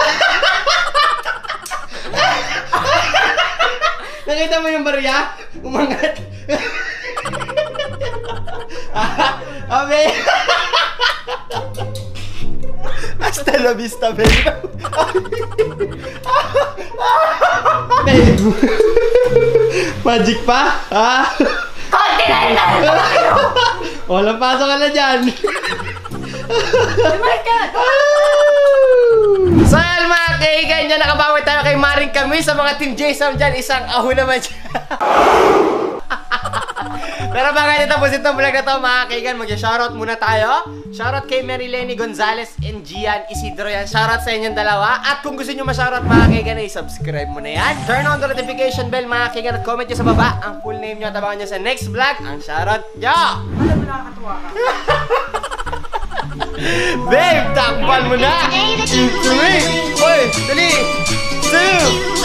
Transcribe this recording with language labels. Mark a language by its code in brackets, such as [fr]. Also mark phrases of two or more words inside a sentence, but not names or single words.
[tl] Nakita mo yung barya? Umangat! Abe! [es] Hasta la vista, [en] baby! [tl] Magic pa? Ha? Continental! Walang pasok ka na dyan! [en] Oh my God! [tl] So yan mga kaigan dyan, nakabawi tayo kay Maring kami sa mga Team Jason dyan, isang aho naman dyan. Pero bago natin tapos itong vlog na to mga kaigan, mag-shoutout muna tayo. Shoutout kay Marilene Gonzalez and Gian Isidro yan. Shoutout sa inyong dalawa. At kung gusto nyo ma-shoutout mga kaigan, subscribe mo na yan. [en] Turn on the notification bell [tl] mga kaigan at comment nyo sa baba ang [en] full name [tl] nyo at abangan nyo sa [en] next vlog [tl] ang shoutout nyo. Alam mo nakakatuwa ka. Babe, takpan mo na! 3, 4, dali! 2,